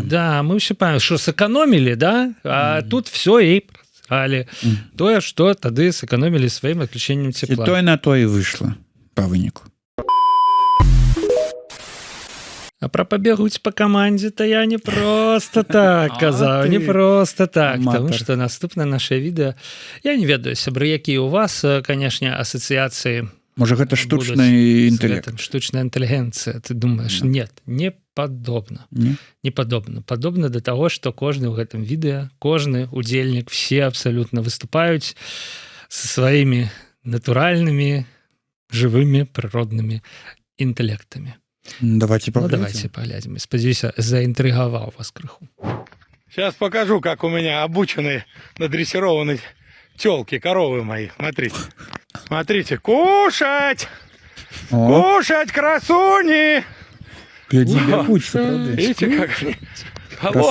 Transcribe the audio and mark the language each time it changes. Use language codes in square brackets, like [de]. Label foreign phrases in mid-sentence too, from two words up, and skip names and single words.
[be] да мы ўсё памятаем што сэканомілі да а тут все і працавалі тое што тады сэканомілі сваім адключэннем цепла і тое на тое выйшла по выніку. А про пабегуць по камандзе-то я [ru] не просто так [be] казаў, [ru] не просто так, потому что [be] наступнае наше відэо, я не ведаю, сябры, якія у вас, канешне, асацыяцыі. Можа, гэта штучны інтэлект. Штучная інтэлігенцыя, [ru] ты думаешь, нет, [be] не падобна. Не падобна. Падобна да таго, што кожны ў гэтым відэо, кожны удзельнік, все абсалютна выступаюць са сваімі натуральнымі, жывымі, прыроднымі інтэлектамі. [ru] Давайте поглядим. Давайте поглядим. [be] Спадзяюся, [ru] заинтриговал вас [be] крыху. [ru] Сейчас покажу, как у меня обученные, надрессированные тёлки, коровы мои. Смотрите. Смотрите. Кушать! Кушать, красуни! Видите, как они? Алло!